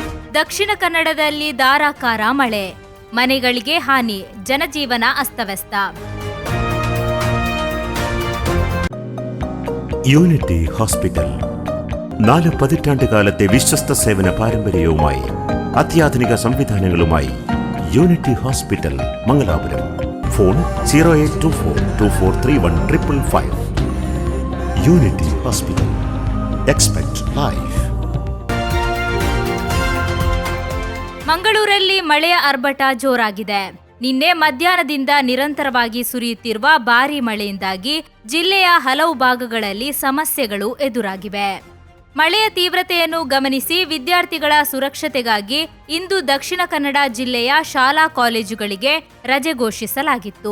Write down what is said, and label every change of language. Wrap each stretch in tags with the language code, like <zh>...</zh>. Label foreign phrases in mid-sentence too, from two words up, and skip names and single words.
<kn>ದಕ್ಷಿಣ ಕನ್ನಡದಲ್ಲಿ ಧಾರಾಕಾರ ಮಳೆ, ಮನೆಗಳಿಗೆ ಹಾನಿ, ಜನಜೀವನ ಅಸ್ತವ್ಯಸ್ತ.</kn> <ml>യൂണിറ്റി ഹോസ്പിറ്റൽ 4 പതിറ്റാണ്ടുകാലത്തെ വിശ്വസ്ത സേവന പാരമ്പര്യവുമായി അത്യാധുനിക സംവിധാനങ്ങളുമായി യൂണിറ്റി ഹോസ്പിറ്റൽ മംഗലാപുരം. ഫോൺ 0824243155. യൂണിറ്റി ഹോസ്പിറ്റൽ.</ml> <en>Expect life.</en> <kn>ಮಂಗಳೂರಲ್ಲಿ ಮಳೆಯ ಆರ್ಭಟ ಜೋರಾಗಿದೆ. ನಿನ್ನೆ ಮಧ್ಯಾಹ್ನದಿಂದ ನಿರಂತರವಾಗಿ ಸುರಿಯುತ್ತಿರುವ ಭಾರೀ ಮಳೆಯಿಂದಾಗಿ ಜಿಲ್ಲೆಯ ಹಲವು ಭಾಗಗಳಲ್ಲಿ ಸಮಸ್ಯೆಗಳು ಎದುರಾಗಿವೆ. ಮಳೆಯ ತೀವ್ರತೆಯನ್ನು ಗಮನಿಸಿ ವಿದ್ಯಾರ್ಥಿಗಳ ಸುರಕ್ಷತೆಗಾಗಿ ಇಂದು ದಕ್ಷಿಣ ಕನ್ನಡ ಜಿಲ್ಲೆಯ ಶಾಲಾ ಕಾಲೇಜುಗಳಿಗೆ ರಜೆ ಘೋಷಿಸಲಾಗಿತ್ತು.</kn>